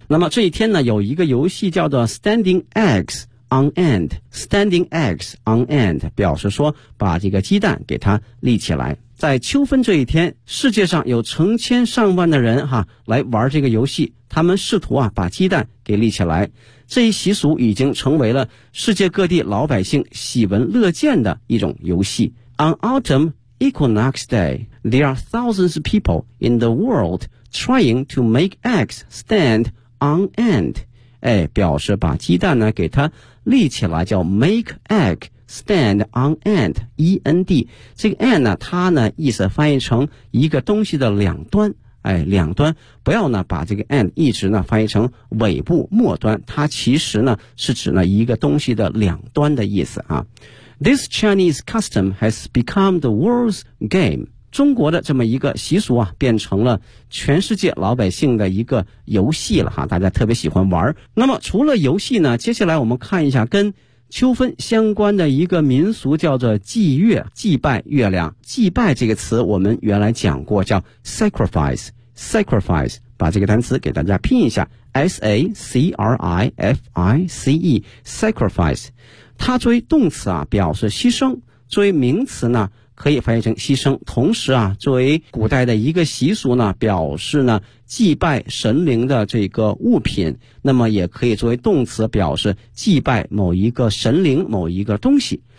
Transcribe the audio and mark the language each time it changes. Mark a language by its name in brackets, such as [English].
[Chinese] 那么这一天呢有一个游戏叫做 [English] standing eggs on end, [Chinese] standing eggs on end, 表示说把这个鸡蛋给它立起来。在秋分这一天，世界上有成千上万的人哈来玩这个游戏，他们试图啊把鸡蛋给立起来。这一习俗已经成为了世界各地老百姓喜闻乐见的一种游戏。 [English] On autumn equinox day,There are thousands of people in the world trying to make eggs stand on end. [Chinese] 哎，表示把鸡蛋呢给它立起来，叫 [English] make egg stand on end, [Chinese] E-N-D. 这个 end 呢，它呢意思翻译成一个东西的两端。哎，两端，不要呢把这个 end 一直呢翻译成尾部末端，它其实呢是指呢一个东西的两端的意思啊。 [English] This Chinese custom has become the world's game. [Chinese] 中国的这么一个习俗啊，变成了全世界老百姓的一个游戏了哈，大家特别喜欢玩。那么除了游戏呢，接下来我们看一下跟秋分相关的一个民俗，叫做祭月，祭拜月亮。祭拜这个词我们原来讲过，叫 sacrifice, sacrifice, 把这个单词给大家拼一下 S-A-C-R-I-F-I-C-E, sacrifice, 它作为动词啊表示牺牲，作为名词呢可以翻译成牺牲，同时啊作为古代的一个习俗呢表示呢祭拜神灵的这个物品，那么也可以作为动词表示祭拜某一个神灵某一个东西。